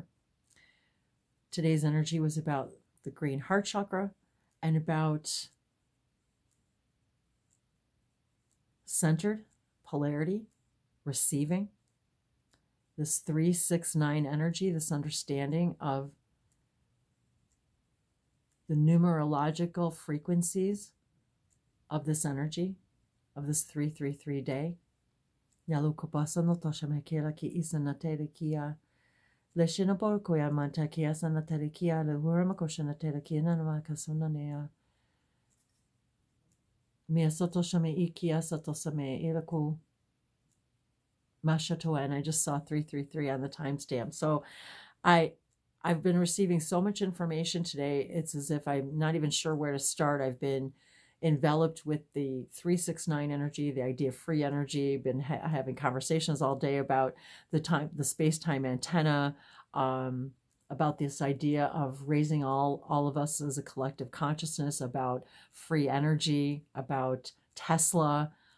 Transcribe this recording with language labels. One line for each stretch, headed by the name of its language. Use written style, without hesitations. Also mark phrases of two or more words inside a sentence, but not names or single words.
English: Today's energy was about the green heart chakra and about centered polarity, receiving, this 369 energy, this understanding of the numerological frequencies of this energy, of this 333 day. Yalu kopasa no toshamekela ki isanatele kia. Leshinabor koya manta kia sanatele kia le huramakoshanatele kia nanamakasunanea. Mia sotoshame ikia satosame ilaku mashatoa, and I just saw 333 on the timestamp. So I've been receiving so much information today. It's as if I'm not even sure where to start. I've been enveloped with the 369 energy, the idea of free energy, been having conversations all day about the space-time antenna, about this idea of raising all of us as a collective consciousness, about free energy, about Tesla,